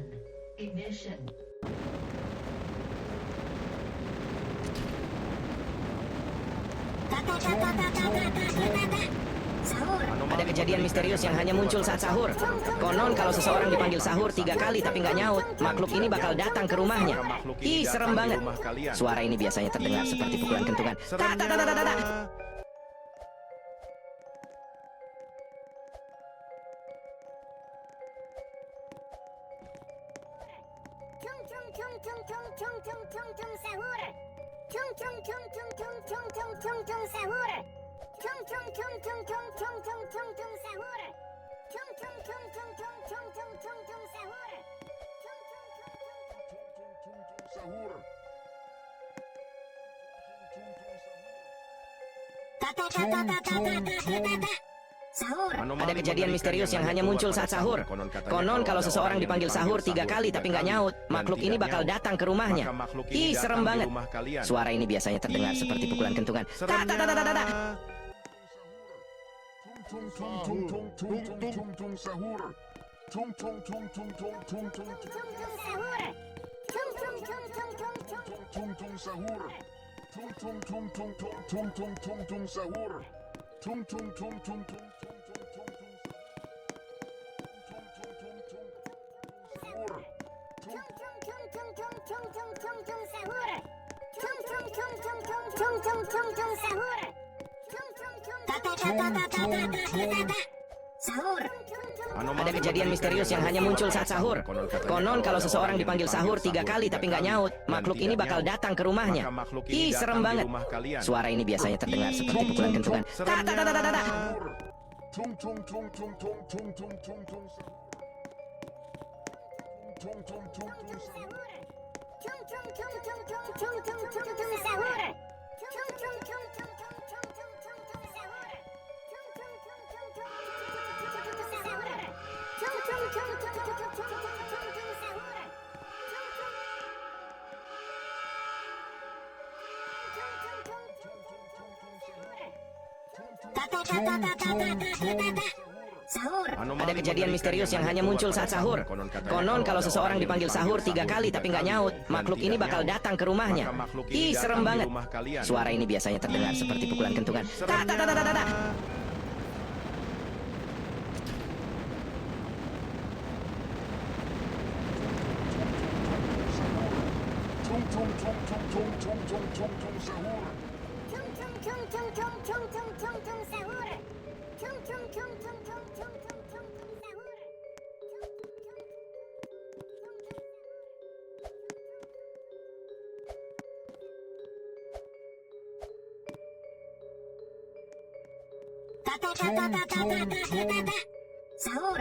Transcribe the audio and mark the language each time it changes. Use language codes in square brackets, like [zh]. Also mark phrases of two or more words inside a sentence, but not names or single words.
[id] Ignition. Sahur. Ada kejadian misterius yang hanya muncul saat sahur. Konon kalau seseorang dipanggil sahur 3 kali tapi nggak nyaut, makhluk ini bakal datang ke rumahnya. Ih, serem banget. Suara ini biasanya terdengar seperti pukulan kentungan. Tak, tak, tak, tak, tak, tak. Tung tung tung tung tung tung tung tung tung sahur. Tung tung tung tung tung tung tung tung tung sahur. Tung tung tung tung tung tung tung tung tung sahur. Tung tung tung tung tung tung tung tung tung sahur. Sahur. Sahur. Ada kejadian misterius yang hanya muncul saat sahur. Konon kalau seseorang dipanggil sahur 3 kali tapi nggak nyaut, makhluk ini bakal datang ke rumahnya. Ih, serem banget. Suara ini biasanya terdengar seperti pukulan kentungan. Tak, tak, tak, tak, tak, tak. Tung tung tung tung tung tung tung sahur. Tung tung tung tung tung tung tung Tung tung sahur. Tung tung tung tung tung tung. tung tung sahur. Tung tung tung tung tung tung tung tung tung sahur. Tung tung tung tung tung tung tung tung tung sahur. Tung tung tung tung tung tung tung tung tung sahur. Tung tung tung tung tung tung tung tung tung sahur. Tung tung tung sahur. Ada kejadian misterius yang hanya muncul saat sahur. Konon kalau seseorang dipanggil sahur 3 kali tapi nggak nyaut, makhluk ini bakal datang ke rumahnya. Ih, serem banget. Suara ini biasanya terdengar seperti pukulan kentungan. Tak, tak, tak, tak, tak, tak. Tung tung tung tung tung tung tung tung tung sahur. Tung tung tung tung sahur. Tung tung tung tung tung tung tung tung tung sahur. Tung tung tung tung tung tung tung tung sahur. Tung tung tung tung tung tung tung tung sahur. Tung tung tung tung tung tung tung tung sahur. Sahur. Ada kejadian misterius yang hanya muncul saat sahur. Konon kalau seseorang dipanggil sahur 3 kali tapi nggak nyaut, makhluk ini bakal datang ke rumahnya. Ih, serem banget. Suara ini biasanya terdengar seperti pukulan kentungan. Tak, tak, tak, tak, tak, tak. Tung tung tung tung tung tung tung tung tung sahur. Tung tung tung tung tung tung tung tung tung sahur. Tung tung tung tung tung tung tung tung tung sahur. Sahur.